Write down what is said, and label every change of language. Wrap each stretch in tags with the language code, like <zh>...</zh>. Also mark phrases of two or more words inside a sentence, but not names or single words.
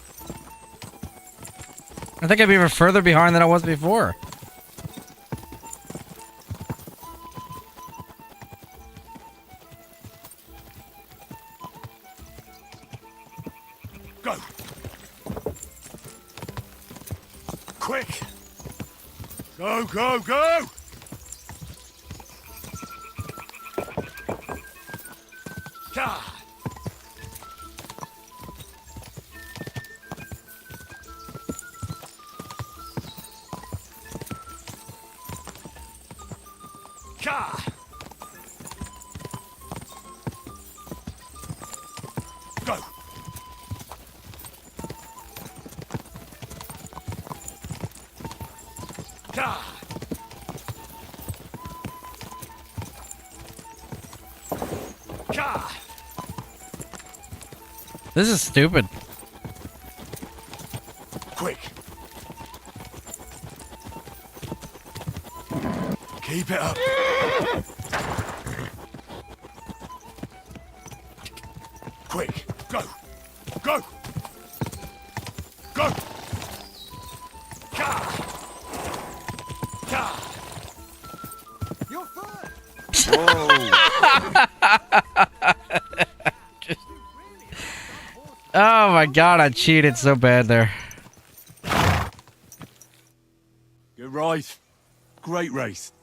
<en>I think I'm even further behind than I was before. Go. Quick. Go, go, go. Ka. Ka. Go. Ka. Ka. This is stupid. Quick. Keep it up. Quick. Go. Go. Go. Ka. Ka. You're fine. Whoa. Oh my god, I cheated so bad there. Good right. Great race.</en>